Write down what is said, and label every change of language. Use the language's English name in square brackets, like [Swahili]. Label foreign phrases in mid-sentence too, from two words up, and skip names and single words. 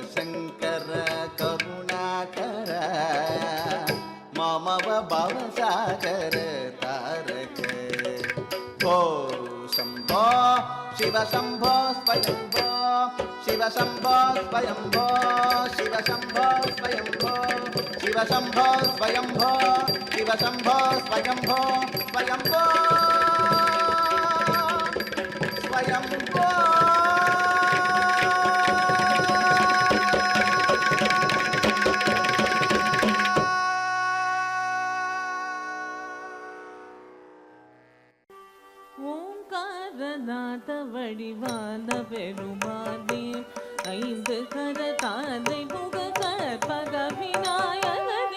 [Sanskrit] शंकर करुणाकर मम भवसागर तारक भो शंभो शिव शंभो स्वयंभो शिव शंभो स्वयंभो शिव शंभो स्वयंभो शिव शंभो स्वयंभो शिव शंभो स्वयंभो स्वयंभो स्वयंभो [Tamil] ஓங்காரநாத வடிவான பெருமானே ஐந்து கரதாதை முக கற்பக விநாயகனே